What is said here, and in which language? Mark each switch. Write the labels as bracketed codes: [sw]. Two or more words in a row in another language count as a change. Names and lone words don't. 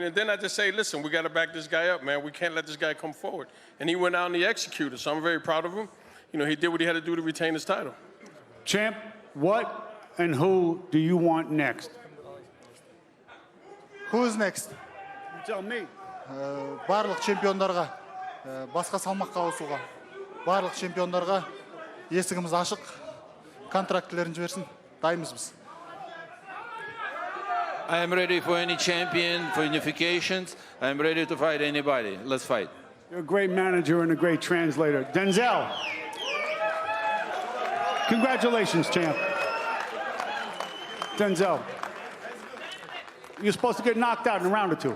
[en] And then I just say, listen, we got to back this guy up, man. We can't let this guy come forward. And he went out and he executed. So I'm very proud of him. You know, he did what he had to do to retain his title. Champ, what and who do you want next? Who's next? You tell me. [kk] Барлық чемпиондарға, басқа салмаққа ауысуға, барлық чемпиондарға есігіміз ашық, контрактілерін жіберсін, дайынбыз біз. [en] I am ready for any champion, for unifications. I am ready to fight anybody. Let's fight. You're a great manager and a great translator. Denzel, congratulations, champ. Denzel, you're supposed to get knocked out in a round or two.